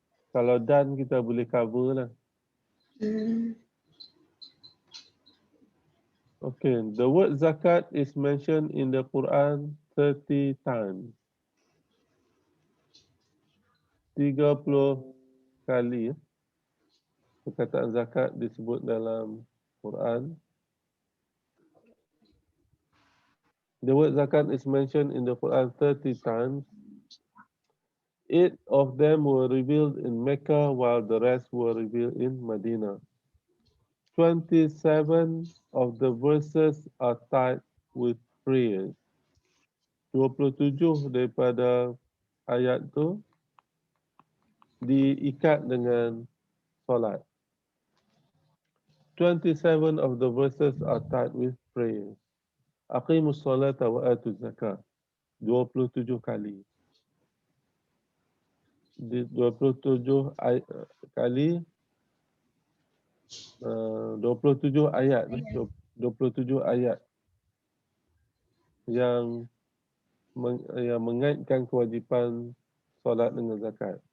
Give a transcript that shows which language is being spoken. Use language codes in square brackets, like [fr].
[ms] Kalau dan kita boleh cover lah. [en] Okay, the word zakat is mentioned in the Quran 30 times. [ms] 30 kali perkataan zakat disebut dalam Quran. [en] The word zakat is mentioned in the Quran 30 times. 8 of them were revealed in Mecca, while the rest were revealed in Medina. 27 of the verses are tied with prayers. [ms] 27 daripada ayat tu diikat dengan solat. [en] 27 of the verses are tied with prayers. [ar] Aqimus salata wa atu zakat. [ms] 27 kali. 27 kali 27 ayat 27 ayat yang mengaitkan kewajipan solat dengan zakat.